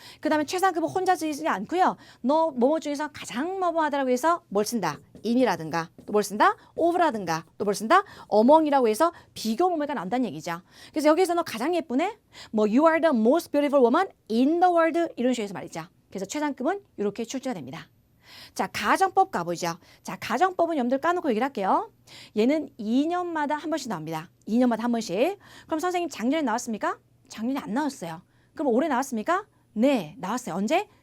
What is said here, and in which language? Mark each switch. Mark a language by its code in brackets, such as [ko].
[ko] 그 다음에 최상급은 혼자 쓰지 않고요. 너 뭐뭐 중에서 가장 뭐뭐하다라고 해서 뭘 쓴다? in이라든가 또 뭘 쓴다? of라든가 또 뭘 쓴다? among이라고 해서 비교 모모가 나온다는 얘기죠. 그래서 여기서 너 가장 예쁘네? [en] 뭐 you are the most beautiful woman in the world [ko] 이런 식으로 해서 말이죠. 그래서 최상급은 이렇게 출제가 됩니다. 자, 가정법 가보죠. 자, 가정법은 여러분들 까놓고 얘기를 할게요. 얘는 2년마다 한 번씩 나옵니다. 2년마다 한 번씩. 그럼 선생님 작년에 나왔습니까? 작년에 안 나왔어요. 그럼 올해 나왔습니까? 네, 나왔어요. 언제?